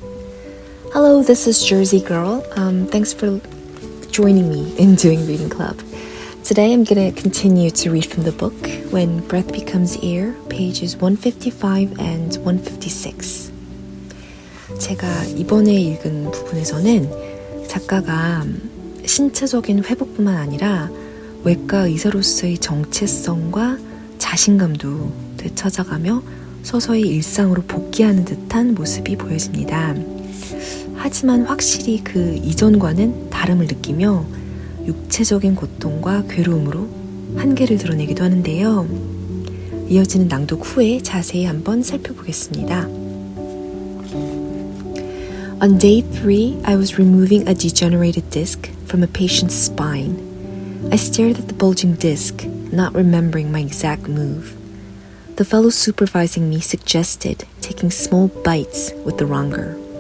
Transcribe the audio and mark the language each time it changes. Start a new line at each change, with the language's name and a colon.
English: Hello, this is Jersey Girl. Thanks for joining me in doing reading club. Today I'm going to continue to read from the book When Breath Becomes Air, pages 155 and 156.
Korean: 제가 이번에 읽은 부분에서는 작가가 신체적인 회복뿐만 아니라 외과 의사로서의 정체성과 자신감도 되찾아가며 서서히 일상으로 복귀하는 듯한 모습이 보여집니다. 하지만 확실히 그 이전과는 다름을 느끼며 육체적인 고통과 괴로움으로 한계를 드러내기도 하는데요. 이어지는 낭독 후에 자세히 한번 살펴보겠습니다.
English: On day 3, I was removing a degenerated disc from a patient's spine. I stared at the bulging disc, not remembering my exact move. The fellow supervising me suggested taking small bites with the wronger.